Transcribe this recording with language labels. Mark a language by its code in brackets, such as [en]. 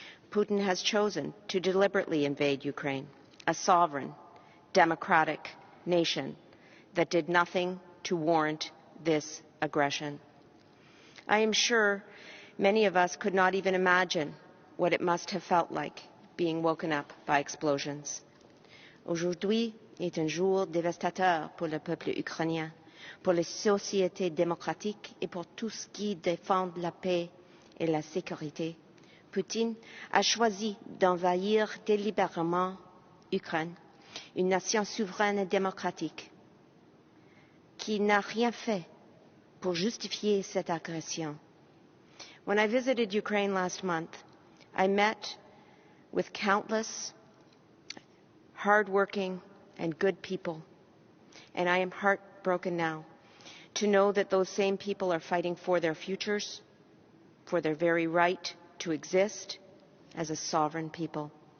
[en] Putin has chosen to deliberately invade Ukraine, a sovereign, democratic nation that did nothing to warrant this aggression. I am sure many of us could not even imagine what it must have felt like being woken up by explosions. [fr] Aujourd'hui est un jour dévastateur pour le peuple ukrainien, pour les sociétés démocratiques et pour tous qui défendent la paix et la sécurité. Poutine a choisi d'envahir délibérément l'Ukraine, une nation souveraine et démocratique, qui n'a rien fait pour justifier cette agression. [en] When I visited Ukraine last month, I met with countless hard-working and good people, and I am heartbroken now to know that those same people are fighting for their futures, for their very right to exist as a sovereign people.